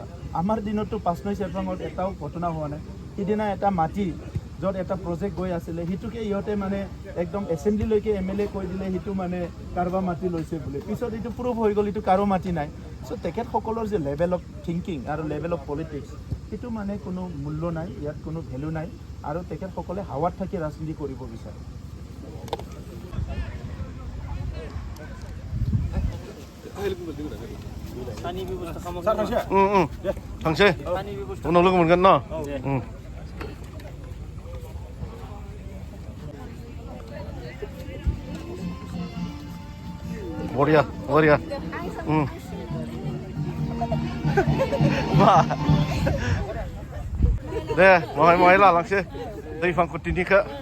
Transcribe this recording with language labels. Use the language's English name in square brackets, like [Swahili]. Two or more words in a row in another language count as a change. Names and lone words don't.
[Assamese] আমাৰ দিনততো 5 নৈ চেৰপাঙত এটাও ঘটনা হোৱা নাই সিদিনা এটা মাটি য'ত এটা প্ৰজেক্ট গৈ আছিলে সেইটোকে ইহঁতে মানে একদম এছেম্বলিলৈকে MLA কৈ দিলে সেইটো মানে কাৰোবাৰ মাটি লৈছে বুলি পিছত এইটো প্ৰুভ হৈ গ'ল এইটো কাৰো মাটি নাই চ' তেখেতসকলৰ যে [English] level of thinking [Assamese] আৰু [English] level of politics [Assamese] সেইটো মানে কোনো মূল্য নাই ইয়াত কোনো ভেলু নাই আৰু তেখেতসকলে হাৱাত থাকি ৰাজনীতি কৰিব বিচাৰে [Bodo] थांसै उनाव लोगो मोनगोन न बरिया दे महाय लालांसै दैफां कुटिनिखौ